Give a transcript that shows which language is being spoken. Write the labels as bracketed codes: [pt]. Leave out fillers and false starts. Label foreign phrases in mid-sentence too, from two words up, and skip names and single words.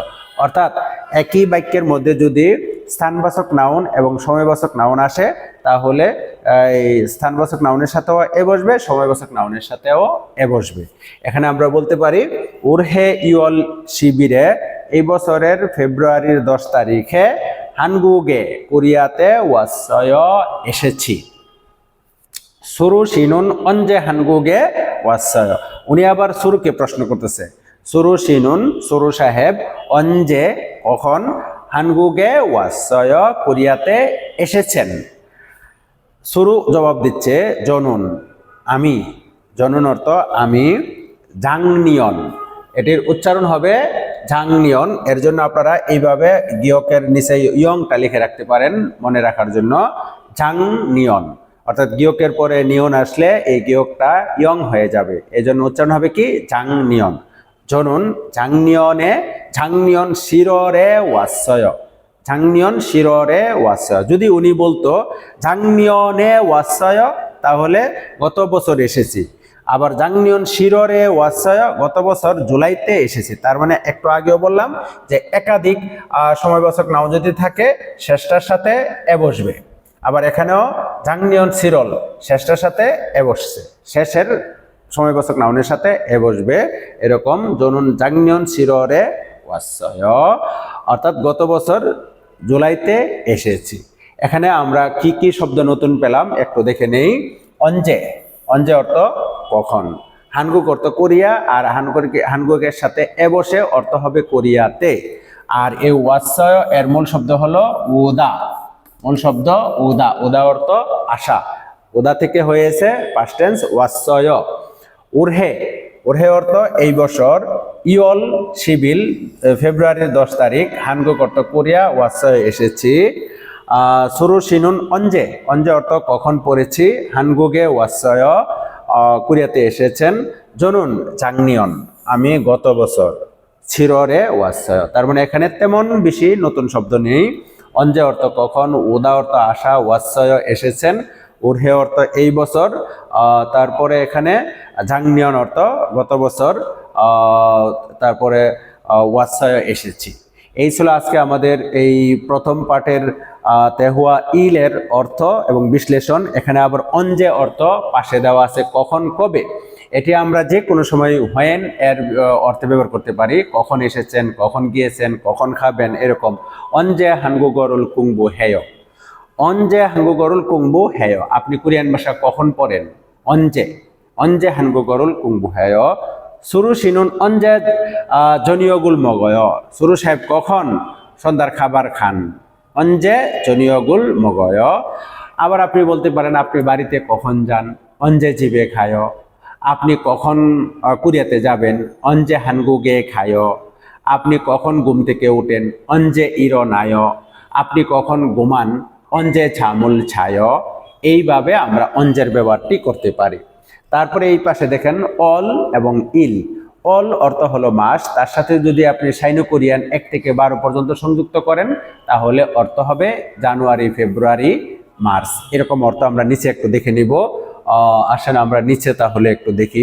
[bn] অর্থাৎ একই বাক্যের মধ্যে যদি স্থানবাচক নাউন এবং সময়বাচক নাউন আসে তাহলে এই স্থানবাচক নাউনের সাথেও এ বসবে, সময়বাচক নাউনের সাথেও এ বসবে। এখানে আমরা বলতে পারি [ko] 올해 이월 십일에 [bn] এই বছরের ফেব্রুয়ারির 10 তারিখে হানগুগে কোরিয়াতে ওয়াসয় এসেছি। [ko] 수루 씨는 언제 한국에 왔어요? [bn] উনি আবার সুরুকে প্রশ্ন করতেছে। সুরু শিনুন, সুরু সাহেব, [ko] 언제 কখন, 한국에 왔어요. [bn] কোরিয়াতে এসেছেন। সুরু জবাব দিচ্ছে জনুন, আমি। জনুন অর্থ আমি। জাংনিয়ন, এটির উচ্চারণ হবে জাংনিয়ন। এর জন্য আপনারা এইভাবে গিয়কের নিচে ইয়ংটা লিখে রাখতে পারেন মনে রাখার জন্য। জাংনিয়ন অর্থাৎ গিয়কের পরে নিয়ন আসলে এই গিয়কটা ইয়ং হয়ে যাবে, এই জন্য উচ্চারণ হবে কি জাংনিয়ন। [ko] 저는 작년 7월에 왔어요. 작년 7월에 왔어요. [bn] যদি উনি বলতো [ko] 작년에 왔어요 [bn] তাহলে গত বছর এসেছি। আবার [ko] 작년 7월에 왔어요 [bn] গত বছর জুলাইতে এসেছি। তার মানে একটু আগেও বললাম যে একাধিক সময়বাচক নাও যদি থাকে শেষটার সাথে এ বসবে। আবার এখানেও [ko] 작년 7월 [bn] শেষটার সাথে এ বসছে, শেষের সময়বাচক নাউনের সাথে এ বসবে। এরকম [ko] 저는 작년 7월에 왔어요 [bn] অর্থাৎ গত বছর জুলাইতে এসেছি। এখানে আমরা কি কি শব্দ নতুন পেলাম একটু দেখে নেই। 언제, 언제 অর্থ কখন। 한국 অর্থ কোরিয়া, আর 한국ের সাথে এ বসে অর্থ হবে কোরিয়াতে। আর এই 왔어요 এর মূল শব্দ হলো ওদা। মূল শব্দ ওদা, ওদা অর্থ আসা। ওদা থেকে হয়েছে পাস্ট টেন্স 왔어요। উরহে, উরহে অর্থ এই বছর। [ko] 이월 십일 [bn] ফেব্রুয়ারির 10 তারিখ। 한국 অর্থ কোরিয়া, 왔어요 এসেছি। [ko] 수루씨는 언제, 언제 [bn] অর্থ কখন পড়েছি। [ko] 한국에 왔어요 [bn] কোরিয়াতে এসেছেন। [ko] 저는 작년 [bn] আমি গত বছর। [ko] 7월에 왔어요 [bn] তার মানে এখানে তেমন বেশি নতুন শব্দ নেই। 언제 অর্থ কখন, ওদা অর্থ আসা, 왔어요 এসেছেন, উরহে অর্থ এই বছর, তারপরে এখানে 작년 অর্থ গত বছর, তারপরে 왔어요 এসেছি। এই ছিল আজকে আমাদের এই প্রথম পাঠের তেহুয়া ইলের অর্থ এবং বিশ্লেষণ। এখানে আবার 언제 অর্থ পাশে দেওয়া আছে কখন কবে। এটি আমরা যে কোনো সময় when এর অর্থে ব্যবহার করতে পারি। কখন এসেছেন, কখন গিয়েছেন, কখন খাবেন, এরকম। [ko] 언제 한국어를 공부해요, 언제 한국어를 공부해요 [bn] আপনি কোরিয়ান ভাষা কখন পড়েন। [ko] 언제, 언제 한국어를 공부해요। [bn] সুরু [ko] 씨는 언제 저녁을 먹어요 [bn] সুরু সাহেব কখন সন্ধ্যার খাবার খান। [ko] 언제 저녁을 먹어요। [bn] আবার আপনি বলতে পারেন আপনি বাড়িতে কখন যান। [ko] 언제 집에 가요। [bn] আপনি কখন কোরিয়াতে যাবেন। [ko] 언제 한국에 가요। [bn] আপনি কখন ঘুম থেকে ওঠেন। [ko] 언제 일어나요। [bn] আপনি কখন ঘুমান। [ko] 언제 잠을 자요। [bn] এইভাবে আমরা 언제র ব্যবহারটি করতে পারি। তারপরে এই পাশে দেখেন অল এবং ইল। অল অর্থ হলো মাস, তার সাথে যদি আপনি [en] Sino Korean [bn] 1 থেকে 12 পর্যন্ত সংযুক্ত করেন তাহলে অর্থ হবে জানুয়ারি, ফেব্রুয়ারি, মার্চ। এরকম অর্থ আমরা নিচে একটু দেখে নিব। আসেন আমরা নিচে তাহলে একটু দেখি।